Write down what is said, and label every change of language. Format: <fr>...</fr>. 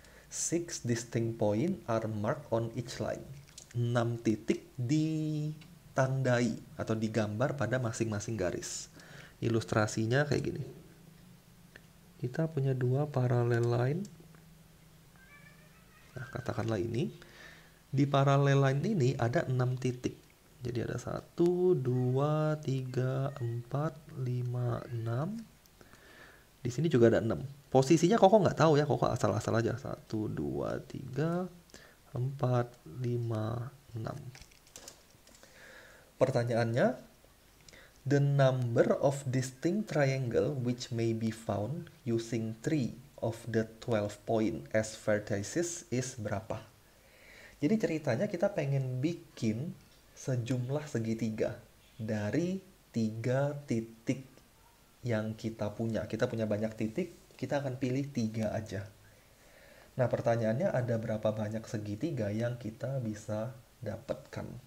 <en>6 distinct points are marked on each line.</en> <id>6 titik ditandai atau digambar pada masing-masing garis. Ilustrasinya kayak gini. Kita punya dua parallel line. Nah, katakanlah ini. Di parallel line ini ada 6 titik. Jadi ada 1, 2, 3, 4, 5, 6. Di sini juga ada 6. Posisinya Koko nggak tahu ya. Koko asal-asal aja. 1, 2, 3, 4, 5, 6. Pertanyaannya,</id> <en>the number of distinct triangle which may be found using 3 of the 12 point as vertices is</en> <id>berapa? Jadi ceritanya kita pengen bikin sejumlah segitiga dari 3 titik yang kita punya. Kita punya banyak titik, kita akan pilih 3 aja. Nah, pertanyaannya ada berapa banyak segitiga yang kita bisa dapatkan?</id>